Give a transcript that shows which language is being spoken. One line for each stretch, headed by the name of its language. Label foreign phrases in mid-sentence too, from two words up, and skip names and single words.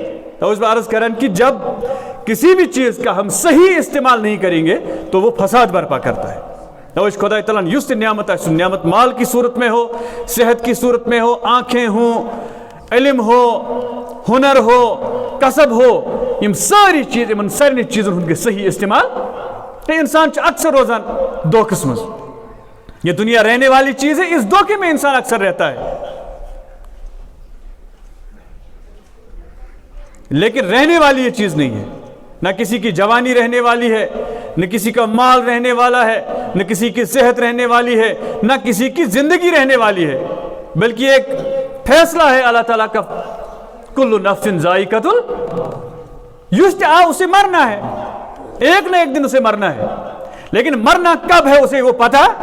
Urdu: تو اس بار عرض کریں کہ جب کسی بھی چیز کا ہم صحیح استعمال نہیں کریں گے تو وہ فساد برپا کرتا ہے. تو اس خدا تعالیٰ نے یس نعمت ہے, نعمت مال کی صورت میں ہو, صحت کی صورت میں ہو, آنکھیں ہوں, علم ہو, ہنر ہو, کسب ہو, یہ ساری چیز ان سارے چیزوں کے صحیح استعمال انسان اکثر
Kashmiri: روزان دھوکس مز.
Urdu: یہ دنیا رہنے والی چیز ہے, اس دھوکے میں انسان اکثر رہتا ہے, لیکن رہنے والی یہ چیز نہیں ہے. نہ کسی کی جوانی رہنے والی ہے, نہ کسی کا مال رہنے والا ہے, نہ کسی کی صحت رہنے والی ہے, نہ کسی کی زندگی رہنے والی ہے, بلکہ ایک فیصلہ ہے اللہ تعالیٰ کا,
Arabic: کل نفس ذائقۃ الموت,
Urdu: اسے مرنا ہے, ایک نہ ایک دن اسے مرنا ہے, لیکن مرنا کب ہے اسے وہ پتہ.